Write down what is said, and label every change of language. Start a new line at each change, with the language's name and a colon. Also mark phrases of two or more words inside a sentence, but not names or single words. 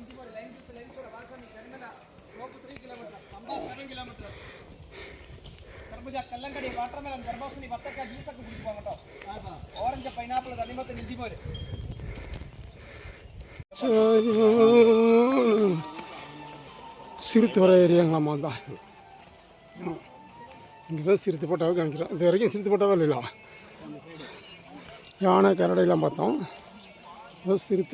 Kannada: ಕಲ್ಲಂಗಡಿ
English: water melon
Kannada: ಗರ್ಭಾಸನಿ ಬತ್ತಕಾಯಿ ಜ್ಯೂಸ್ ಹಾಕಿ ಕುಡಿಯುವ ಮಟ
English: orange pineapple
Kannada: ಅದು ಮತ್ತೆ ನಿಂತಿ ಬೋರೆ
Tamil: சிறுத்து வர ஏரியாங்களாம்மா தான். இங்கே தான் சிறுத்து போட்டாவே காமிக்கிறோம். இது வரைக்கும் சிறுத்து போட்டாவே இல்லைங்களா? யானை கரடையெல்லாம் பார்த்தோம். அதான் சிறுத்தை.